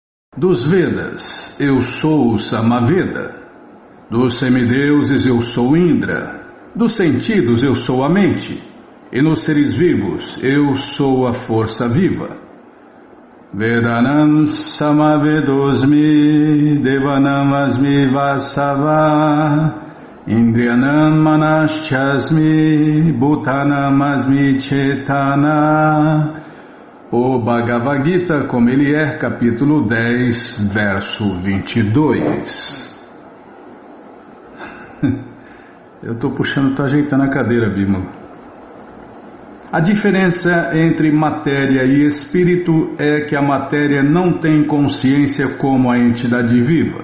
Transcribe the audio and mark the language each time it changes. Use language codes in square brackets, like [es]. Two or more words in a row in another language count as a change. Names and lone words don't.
[pt] Dos Vedas, eu sou o Samaveda. Dos semideuses, eu sou Indra. Dos sentidos, eu sou a mente. E nos seres vivos, eu sou a força viva. [sa] Vedanam Samavedosmi, Devanam Asmi Vasava, Indriyanam Manaschasmi, Bhutanam Asmi Chetana. [pt] O Bhagavad Gita, como ele é, capítulo 10, verso 22. Eu estou puxando, estou ajeitando a cadeira, Bímola. A diferença entre matéria e espírito é que a matéria não tem consciência como a entidade viva.